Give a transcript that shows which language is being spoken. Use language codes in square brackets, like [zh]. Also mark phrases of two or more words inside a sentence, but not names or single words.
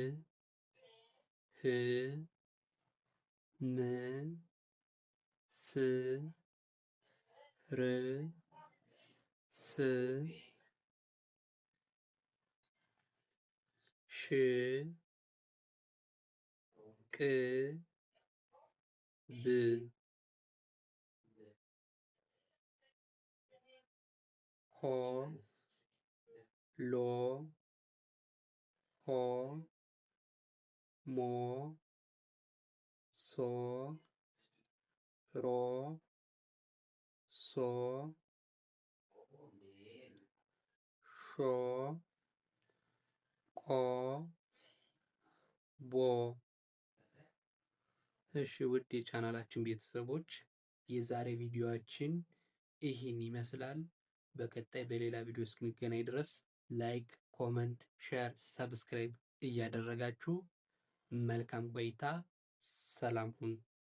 [am] ህ ም ስ ር ስ ሽ ቅ ብ ሆ ሎ ሆ ሞ ሶ ሮ ሶ ሾ ቆ ቦ። እሺ ውድ የቻናላችን ቤተሰቦች የዛሬ ቪዲዮአችን ይህን ይመስላል። በቀጣይ በሌላ ቪዲዮ እስክንገናኝ ድረስ [en] like, comment, share, subscribe [am] እያደረጋችሁ መልካም ቆይታ። ሰላም ሁኑ።